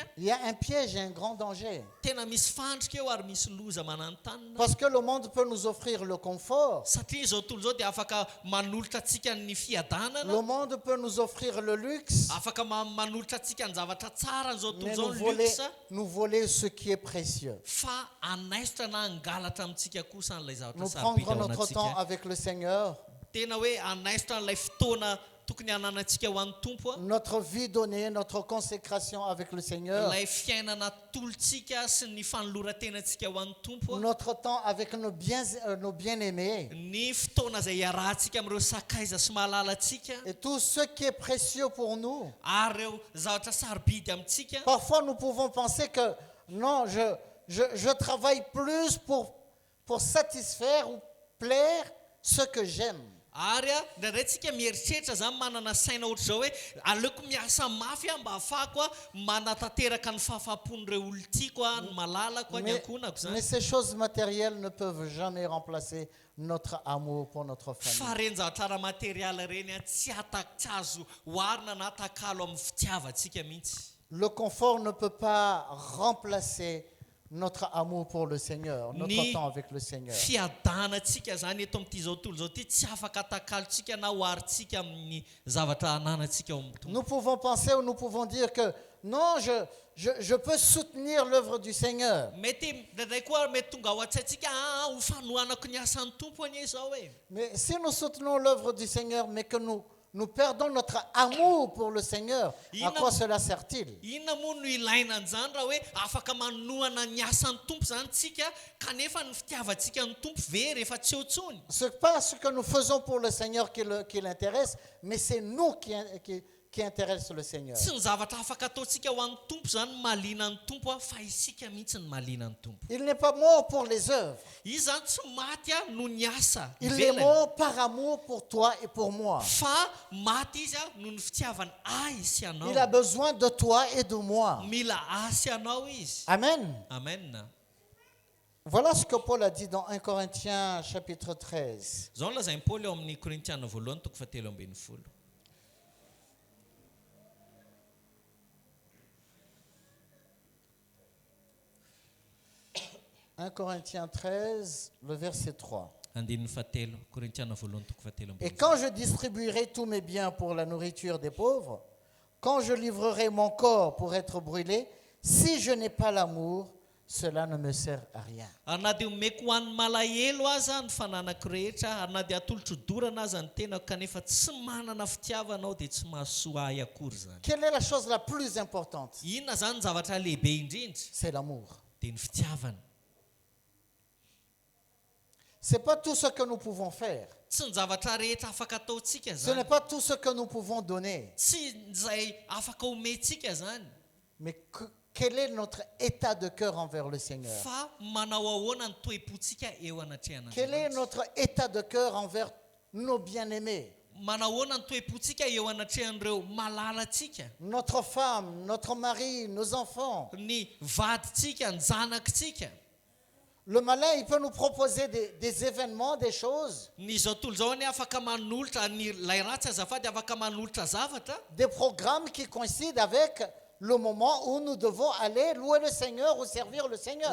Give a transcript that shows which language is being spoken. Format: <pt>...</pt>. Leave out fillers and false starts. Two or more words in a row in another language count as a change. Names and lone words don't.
<fr>Il y a un piège et un grand danger.</fr> <mg>Tena misy fandrika eo ary misy loza mananontany.</mg> <fr>Parce que le monde peut nous offrir le confort.</fr> <mg>Satria zao tontolo zao dia afaka manolotra antsika ny fiadanana.</mg> <fr>Le monde peut nous offrir le luxe.</fr> <mg>Afaka manolotra antsika ny zavatra tsara zao tontolo</mg> <fr>Mais</fr> <mg>zao ny luxe.</mg> <fr>nous voler ce qui est précieux.</fr> <mg>Fa anaisitra na angalatra amintsika kosa n'ilay zavatra</mg> <fr>Nous</fr> <mg>sarobidy</mg> <fr>prendrons</fr> <mg>ao</mg> <fr>notre temps</fr> <mg>anatsika.</mg> <fr>avec le Seigneur.</fr> <mg>Tena hoe anaisitra n'ilay fotoana tokony hananantsika ho an'ny tompo.</mg> <fr>Notre vie donnée, notre consécration avec le Seigneur.</fr> <mg>Ilay fiainana tolontsika sy ny fanoloran-tenantsika ho an'ny tompo.</mg> <fr>Notre temps avec nos bien-aimés.</fr> <mg>Ny fotoana izay iarahantsika amin'ireo sakaiza sy mahalalantsika.</mg> <fr>Et tout ce qui est précieux pour nous.</fr> <mg>Ary ireo zavatra sarobidy amintsika.</mg> <fr>Parfois nous pouvons penser que non, je travaille plus pour satisfaire ou plaire ce que j'aime.</fr> <mg>Ary ndraindray tsika mieritreritra zany manana saina ohatra zao hoe aleoko miasa mafy mba ahafahako manatanteraka ny fahafapon'ireo olon-tiako ny malalako ny ankonako zany.</mg> <fr>Mais ces choses matérielles ne peuvent jamais remplacer notre amour pour notre</fr> <mg>Fa</mg> <fr>famille.</fr> <mg>reny zavatra ara-materiala reny tsy azo oharina na atakalo amin'ny fitiavantsika mihitsy.</mg> <fr>Le confort ne peut pas remplacer notre amour pour le Seigneur, notre temps avec le Seigneur.</fr> <mg>Fiadanantsika zany eto amin'ity zao tontolo zao ty tsy afaka atakalontsika na oharitsika amin'ny zavatra ananantsika ao amin'ny tompo.</mg> <fr>Nous pouvons penser ou nous pouvons dire que non, je peux soutenir l'œuvre du Seigneur.</fr> <mg>Mety ndraindray koa mety tonga ao an-tsaintsika ho fanohanako ny asan'ny tompo anie zao hoe.</mg> <fr>Mais si nous soutenons l'œuvre du Seigneur, mais que nous perdons notre amour pour le Seigneur, à quoi cela sert-il?</fr> <mg>Inona moa no ilaina an'izany raha hoe afaka manohana ny asan'ny tompo zany tsika kanefa ny fitiavantsika ny tompo very efa tsy eo tsony.</mg> <fr>Ce n'est pas ce que nous faisons pour le Seigneur qui l'intéresse, mais c'est nous qui intéresse le Seigneur.</fr> <mg>Tsy ny zavatra afaka ataontsika ho an'ny tompo zany mahaliana ny tompo fa isika mihitsy ny mahaliana ny tompo.</mg> <fr>Il n'est pas mort pour les œuvres.</fr> <mg>Izy zany tsy maty noho ny asa</mg> <fr>Il est</fr> <mg>ivelany.</mg> <fr>mort par amour pour toi et pour moi.</fr> <mg>Fa maty izy noho ny fitiavany sy anao.</mg> <fr>Il a besoin de toi et de moi.</fr> <mg>Mila sy anao izy.</mg> <fr>Amen.</fr> <mg>Amen.</mg> <fr>Voilà ce que Paul a dit dans 1 Corinthiens chapitre 13.</fr> <mg>Zao lazainy Paoly eo amin'ny Korintiana voalohany toko 7:20.</mg> <fr>1 Corinthiens 13, le verset 3. Et quand je distribuerai tous mes biens pour la nourriture des pauvres, quand je livrerai mon corps pour être brûlé, si je n'ai pas l'amour, cela ne me sert à rien.</fr> <mg>Ary na dia omeko ho an'ny malahelo aza ny fananako rehetra, ary na dia atolotro dorana aza ny tenako kanefa tsy manana fitiavanao dia tsy mahasoa ahy akory zany.</mg> <fr>Quelle est la chose la plus importante?</fr> <mg>Inona zany ny zavatra lehibe indrindra?</mg> <fr>C'est l'amour.</fr> <mg>Dia ny fitiavana.</mg> <fr>Ce n'est pas tout ce que nous pouvons faire.</fr> <mg>Tsy ny zavatra rehetra afaka ataontsika</mg> <fr>Ce n'est</fr> <mg>zany.</mg> <fr>pas tout ce que nous pouvons donner.</fr> <mg>Tsy izay afaka omentsika zany.</mg> <fr>Mais quel est notre état de cœur envers le Seigneur?</fr> <mg>Fa manao ahoana ny toe-pontsika eo anatrehana.</mg> <fr>Quel est notre état de cœur envers nos bien-aimés?</fr> <mg>Manao ahoana ny toe-pontsika eo anatrehan'ireo malalatsika.</mg> <fr>Notre femme, notre mari, nos enfants.</fr> <mg>Ny vaditsika, ny zanakitsika.</mg> <fr>Le malin, il peut nous proposer des événements, des choses,</fr> <mg>Ny zao tontolo zao any afaka manolotra ny lay ratsy azafady afaka manolotra zavatra.</mg> <fr>des programmes qui coïncident avec le moment où nous devons aller louer le Seigneur ou servir le Seigneur.</fr>